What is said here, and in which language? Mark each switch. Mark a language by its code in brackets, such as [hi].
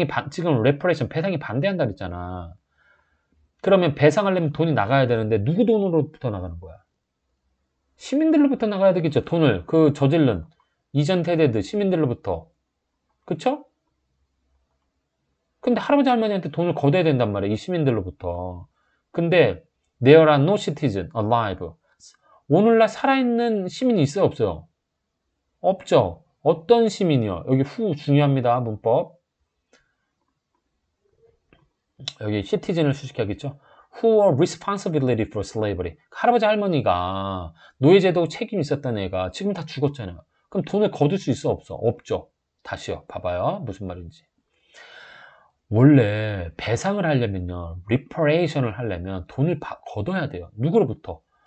[ko] 지금 레퍼레이션 배상이 반대한다 그랬잖아. 그러면 배상하려면 돈이 나가야 되는데 누구 돈으로부터 나가는 거야? 시민들로부터 나가야 되겠죠. 돈을 저질른 이전 세대들 시민들로부터. 그쵸? 근데 할아버지 할머니한테 돈을 걷어야 된단 말이야. 이 시민들로부터. [en] 근데 there are no citizens alive. [ko] 오늘날 살아있는 시민이 있어요, 없어요? 없죠. 어떤 시민이요? 여기 중요합니다. 문법. 여기 citizen을 수식하겠죠. [en] Who are responsibility for slavery. [ko] 할아버지 할머니가 노예제도 책임 있었던 애가 지금 다 죽었잖아요. 그럼 돈을 거둘 수 있어, 없어? 없죠. 다시요. 봐봐요. 무슨 말인지. 원래 배상을 하려면요. reparation을 하려면 돈을 걷어야 돼요. 누구로부터?